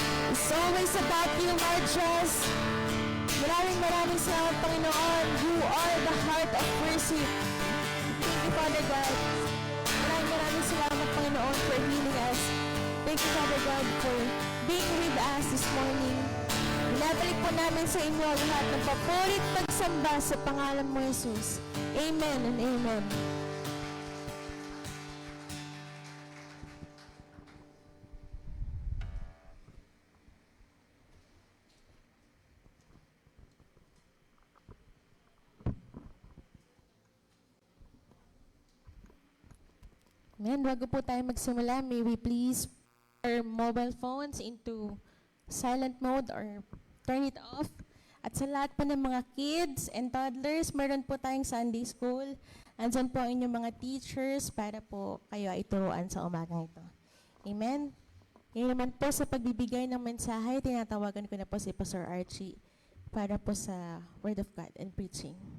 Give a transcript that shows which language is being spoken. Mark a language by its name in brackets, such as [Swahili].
[English] It's always about you, Lord Jesus. [Filipino] Maraming salamat, Panginoon. [English] You are the heart of worship. Thank you, Father God. [Filipino] Maraming salamat, Panginoon, [English] for healing us. Thank you, Father God, for being with us this morning. [Filipino] Binabalik po namin sa inyo ang lahat ng papurit pagsamba sa pangalan mo, Jesus. [English] Amen and amen. Amen. [Filipino] Bago po tayo magsimula, [English] may we please put our mobile phones into silent mode or turn it off. [Filipino] At sa lahat po ng mga [English] kids and toddlers, [Filipino] meron po tayong Sunday school. Andyan po ang inyong mga teachers para po kayo ay turuan sa umagang ito. Amen. Ngayon naman po sa pagbibigay ng mensahe, tinatawagan ko na po si Pastor Archie para po sa [English] Word of God and preaching.